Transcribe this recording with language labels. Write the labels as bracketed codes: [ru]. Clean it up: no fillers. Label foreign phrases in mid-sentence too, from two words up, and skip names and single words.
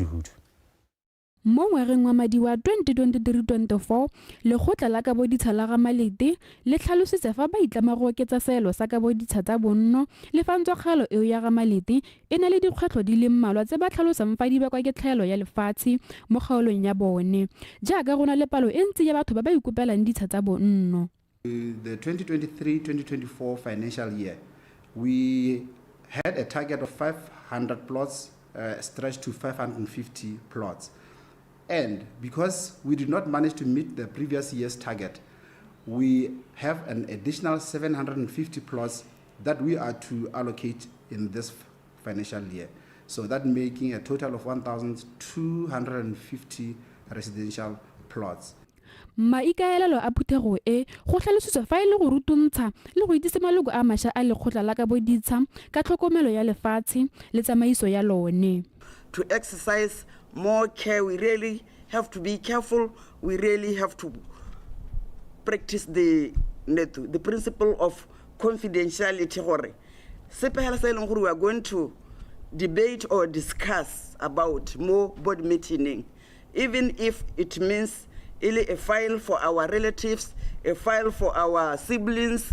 [tn] Mo ngwageng wa madi wa 2023-2024 lekgotla la kaboditsha la ga Malete le tlhalositse fa ba itlama go oketsa seelo sa kaboditsha tsa bonno le fa ntswakgalo eo ya ga Malete e na le dikgwetlho di le mmalwa tse ba tlhalosang fa di bakwa ke tlhaelo ya lefatshe mo kgaolong ya bone jaaka go na le palo e ntsi ya batho ba ba ikopelang ditsha tsa bonno. [en] The 2023-2024 financial year, we had a target of 500 plots stretched to 550 plots. And because we did not manage to meet the previous year's target, we have an additional 750 plots that we are to allocate in this financial year. So that making a total of 1,250 residential plots. [tn] Maikaelelo a phuthego e go tlhalositswe fa e le go rutuntsha le go itsise maloko a mašwa a lekgotla la kaboditsha ka tlhokomelo ya lefatshe le tsamaiso ya lone. [en] To exercise more care, we really have to be careful. We really have to practice the principle of confidentiality. We are going to debate or discuss about more board meeting, even if it means a file for our relatives, a file for our siblings.